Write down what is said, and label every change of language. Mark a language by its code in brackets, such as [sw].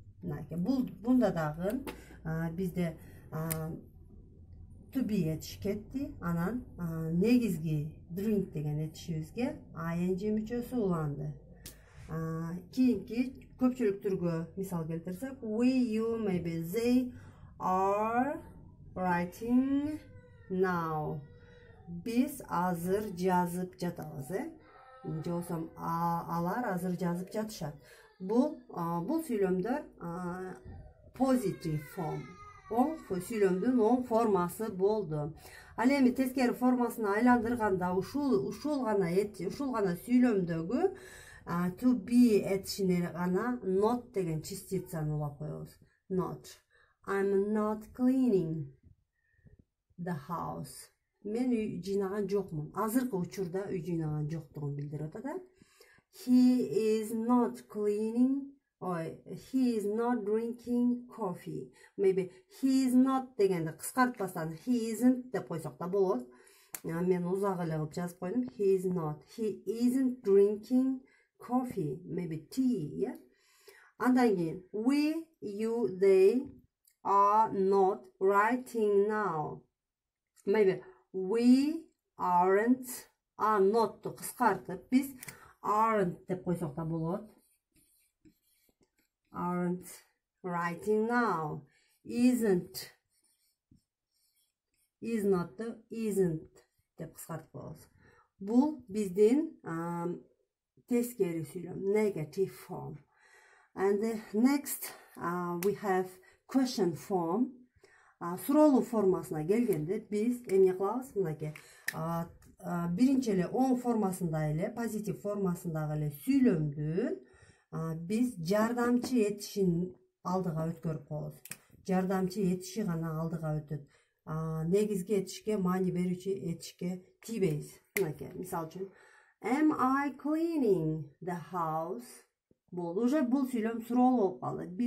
[ky] Бунда дагы бизде to be этиш кетти, анан негизги drink деген этишибизге ing мүчөсү уланды. Кийинки көпчүлүк түргө мисал келтирсек, [en] we, you, maybe they are writing now. [ky] Биз азыр жазып жатабыз, же болбосо алар азыр жазып жатышат. Бул сүйлөмдөр [en] positive form. [ky] Оң сүйлөмдүн оң формасы болду. Ал эми тескери формасына айландырганда ушул гана сүйлөмдөгү to be этишине гана not деген частицаны улап коебуз. [en] Not. I'm not cleaning the house. [ky] Мен үй жыйнаган жокмун. Азыркы учурда үй жыйнаган жоктугун билдирип атат. [en] He is not cleaning, or he is not drinking coffee. Maybe he is not [ky] дегенди кыскартпастан [en] he isn't [ky] деп койсок да болот. Мен узак эле кылып жазып койдум. [en] He is not. He isn't drinking coffee. Maybe tea, yeah? [ky] Andan keyin [en] we, you, they are not writing now. Maybe we aren't, are not [ky] кыскартып биз [en] aren't [ky] деп койсок да болот. [en] Aren't writing now. Isn't, is not, isn't [ky] деп кыскартып коебуз. Бул биздин тескери сүйлөм, [en] negative form. And the next we have question form. [ky] Суроолуу формасына келгенде биз эмне кылабыз? Мынакей биринчи эле оң формасында эле, позитив формасындагы эле сүйлөмдүн биз жардамчы этишин алдыга өткөрүп коебуз. Жардамчы этиши гана алдыга өтөт. Негизги этишке, маани берүүчү этишке тийбейбиз. Мынакей, мисалы үчүн [en] Am I cleaning the house? [ky] Уже бул сүйлөм суроолуу болуп калды.